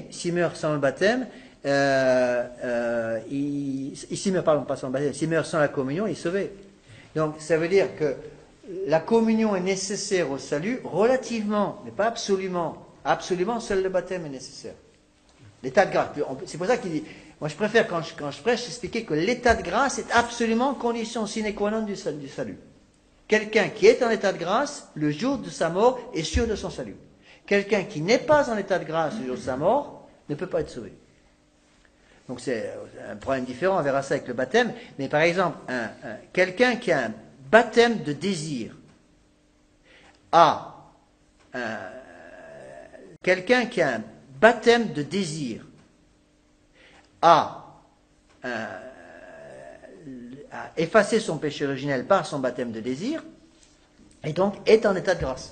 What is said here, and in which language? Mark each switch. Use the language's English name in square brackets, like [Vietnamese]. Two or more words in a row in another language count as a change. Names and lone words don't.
[French] S'il meurt sans le baptême, s'il meurt, pardon, pas sans le baptême, s'il meurt sans la communion, il est sauvé. Donc ça veut dire que la communion est nécessaire au salut relativement, mais pas absolument. Absolument, seul le baptême est nécessaire. L'état de grâce. C'est pour ça qu'il dit, moi je préfère quand je prêche expliquer que l'état de grâce est absolument condition [Latin] sine qua non [French] du salut. Quelqu'un qui est en état de grâce, le jour de sa mort, est sûr de son salut. Quelqu'un qui n'est pas en état de grâce le jour de sa mort, ne peut pas être sauvé. Donc c'est un problème différent, on verra ça avec le baptême. Mais par exemple, quelqu'un qui a un baptême de désir quelqu'un qui a un baptême de désir a effacé son péché originel par son baptême de désir, et donc est en état de grâce.